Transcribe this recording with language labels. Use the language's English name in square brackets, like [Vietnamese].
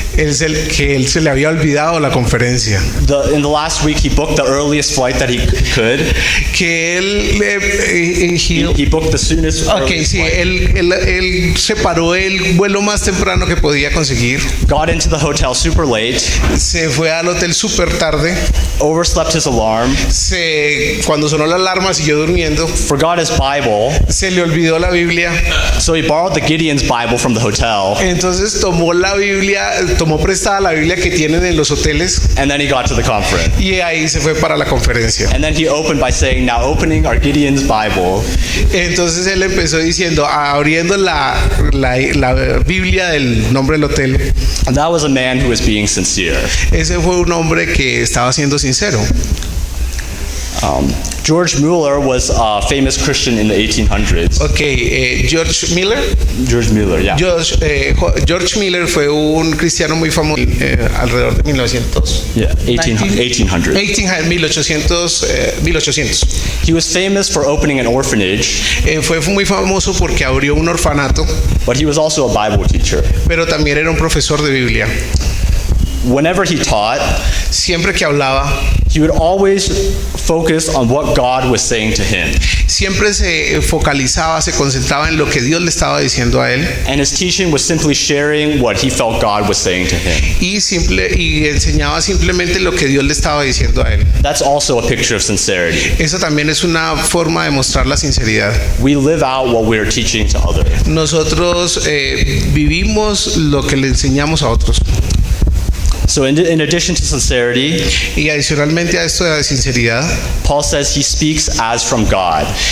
[Spanish] que él se le había olvidado la conferencia. [English] In the last week, he booked the earliest flight that he could. [Spanish] Que él [English] He booked the soonest Ok, earliest [Spanish] sí, [English] flight. [Spanish] él separó el vuelo más temprano que podía conseguir. [English] Got into the hotel super late, [Spanish] Se fue al hotel súper tarde. [English] overslept his alarm, [Spanish] Cuando sonó la alarma siguió durmiendo. [English] forgot his Bible, [Spanish] Se le olvidó la Biblia [English] So he borrowed the Gideon's Bible from the hotel, [Spanish] Entonces tomó la Biblia, tomó prestada la Biblia que tienen en los hoteles [English] and then he got to the conference. [Spanish] y ahí se fue para la conferencia. [English] And then he opened by saying, now opening our Gideon's Bible, [Spanish] Entonces él empezó diciendo, abriendo la Biblia del nombre del hotel. [English] and that was a man who was being sincere. [Spanish] Ese fue un hombre que estaba siendo sincero. [English] George Mueller was a famous Christian in the 1800s. [Spanish] Ok, George Miller. [English] George Mueller, yeah. [Spanish] George Miller fue un cristiano muy famoso alrededor de 1900. [English] Yeah, 1800. 1800. He was famous for opening an orphanage, [Spanish] Fue muy famoso porque abrió un orfanato, [English] but he was also a Bible teacher. [Spanish] pero también era un profesor de Biblia. [English] Whenever he taught, [Spanish] Siempre que hablaba, [English] he would always focus on what God was saying to him. [Spanish] siempre se focalizaba, se concentraba en lo que Dios le estaba diciendo a él [English] And his teaching was simply sharing what he felt God was saying to him. [Spanish] y enseñaba simplemente lo que Dios le estaba diciendo a él. [English] That's also a picture of sincerity. [Spanish] Eso también es una forma de mostrar la sinceridad. [English] We live out what we are teaching to others. [Spanish] Nosotros vivimos lo que le enseñamos a otros. [English] So in addition to sincerity, [Spanish] Y adicionalmente a esto de la sinceridad, [English] Paul says he speaks as from God.